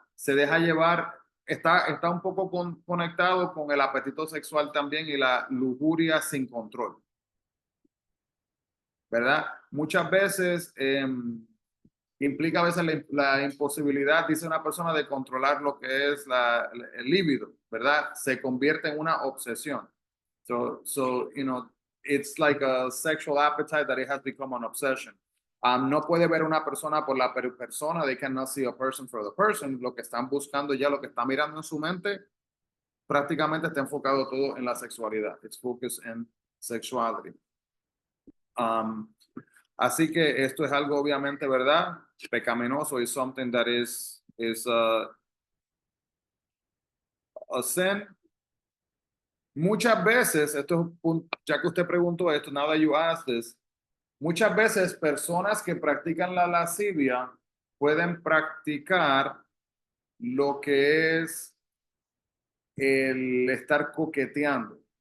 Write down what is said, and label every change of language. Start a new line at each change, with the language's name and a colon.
Spanish: Se deja llevar, está un poco conectado con el apetito sexual también y la lujuria sin control, ¿verdad? Muchas veces implica a veces la imposibilidad, dice una persona, de controlar lo que es el líbido, ¿verdad? Se convierte en una obsesión.
English: So, you know, it's like a sexual appetite that it has become an obsession.
Spanish: No puede ver una persona por la persona,
English: they cannot see a person for the person.
Spanish: Lo que están buscando ya, lo que está mirando en su mente, prácticamente está enfocado todo en la sexualidad.
English: It's focused in sexuality.
Spanish: Así que esto es algo obviamente, ¿verdad? Pecaminoso,
English: is something that is a sin.
Spanish: Muchas veces, esto es ya que usted preguntó esto,
English: now that you asked this,
Spanish: muchas veces personas que practican la lascivia pueden practicar lo que es el estar coqueteando.